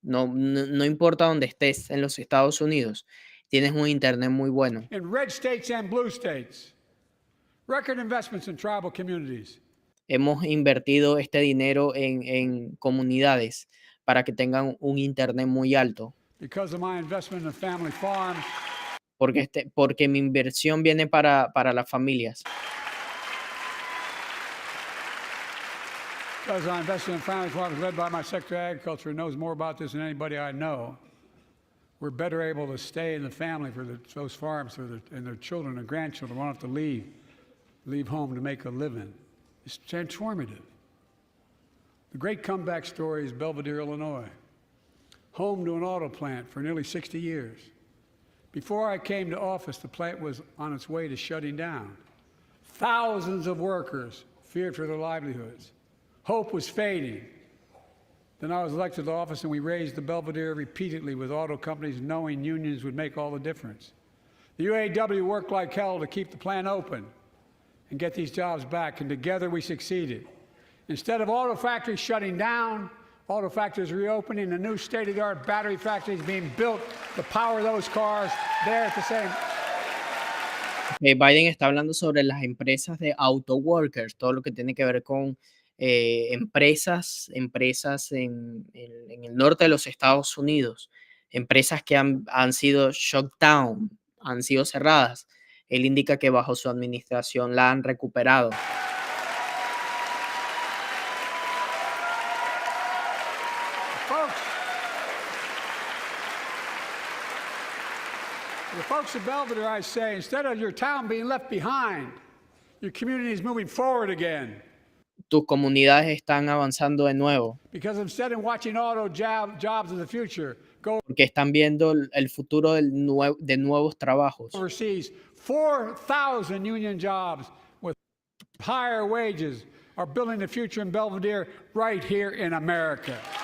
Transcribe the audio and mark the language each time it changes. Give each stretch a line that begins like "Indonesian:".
Spanish: No importa dónde estés en los Estados Unidos, tienes un Internet muy bueno.
English: In red states and blue states. Record investments in tribal communities.
Spanish: Hemos invertido este dinero en comunidades para que tengan un Internet muy alto.
English: Because of my investment in family farms,
Spanish: Porque mi inversión viene para las familias.
English: because I invested in family farms led by my Secretary of Agriculture, who knows more about this than anybody I know, we're better able to stay in the family for those farms and their children and grandchildren won't have to leave home to make a living. It's transformative. The great comeback story is Belvedere, Illinois, home to an auto plant for nearly 60 years. Before I came to office, the plant was on its way to shutting down. Thousands of workers feared for their livelihoods. Hope was fading. Then I was elected to office and we raised the Belvedere repeatedly with auto companies knowing unions would make all the difference. The UAW worked like hell to keep the plant open and get these jobs back, and together we succeeded. Instead of auto factories shutting down, auto factories reopening, a new state-of-the-art battery factory is being built to power those cars there at the same.
Spanish: Biden está hablando sobre las empresas de
English: auto workers,
Spanish: todo lo que tiene que ver con empresas en el norte de los Estados Unidos, empresas que han sido
English: shut down,
Spanish: han sido cerradas. Él indica que bajo su administración la han recuperado.
English: Folks, the folks of Belvedere, I say, instead of your town being left behind, your community is moving forward again.
Spanish: Tus comunidades están avanzando de nuevo,
English: Because instead of watching auto jobs of the future go
Spanish: porque están viendo el futuro de nuevos trabajos.
English: overseas, 4,000 union jobs with higher wages are building the future in Belvedere right here in America.